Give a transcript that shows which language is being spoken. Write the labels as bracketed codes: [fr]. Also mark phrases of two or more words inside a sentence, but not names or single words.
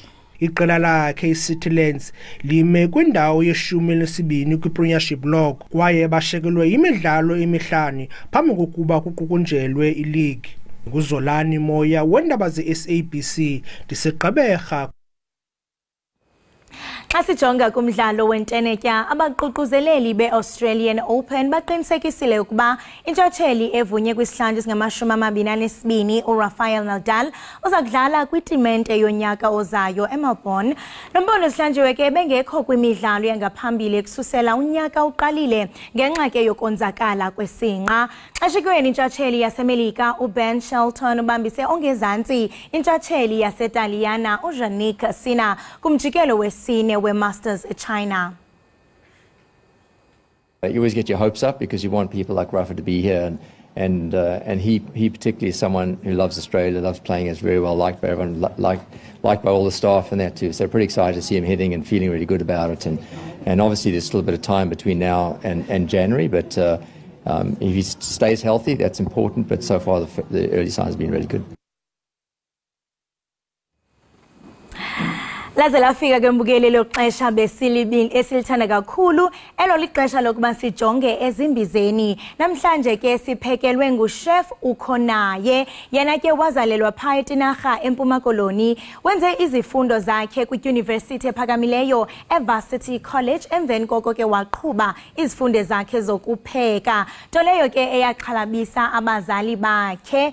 [xh] Iqela lakhe iCitylands lime kwindawo ye-12 kwi-Premiership log kwaye bashekelwe imidlalo emihlanu phambi kokuba kuqukunjelwe ileague. Nguzolani Moya wendaba ze-SABC ndiseGqeberha. Xa sijonga kumdlalo wentenetya abaququzeleli be-Australian Open baqinisekisile ukuba intshatsheli evunye kwisihlandlo esingama-22 uRafael Nadal uza kudlala kwitumente yonyaka ozayo eMelbourne. Lo mbono sihlanjiwe ke bengekho kwimidlalo yangaphambili ekusukela unyaka uqalile ngenxa ke yokonzakala kwesinqa. Xeshikweni intshatsheli yaseMelika uBen Shelton ubambise ongezantsi intshatsheli yaseTaliyana uJannik Sinner kumjikelo wesine we-Masters China. [en] You always get your hopes up because you want people like Rafa to be here, and he particularly is someone who loves Australia, loves playing, is very well liked by everyone, liked by all the staff and that too. So pretty excited to see him hitting and feeling really good about it. And obviously there's still a bit of time between now and January, but if he stays healthy, that's important. But so far the early signs have been really good. [xh] Laze lafika ke mbukeli loxesha esilithanda kakhulu elo lixesha lokuba sijonge ezimbizeni. Namhlanje ke siphekelwe nguchef uKhonaye, yena ke wazalelwa pha eTinarha eMpuma Koloni, wenze izifundo zakhe kwidyunivesithi ephakamileyo eVarsity College, emveni koko ke waqhuba izifundo zakhe zokupheka, nto leyo ke eyaxhalabisa abazali bakhe.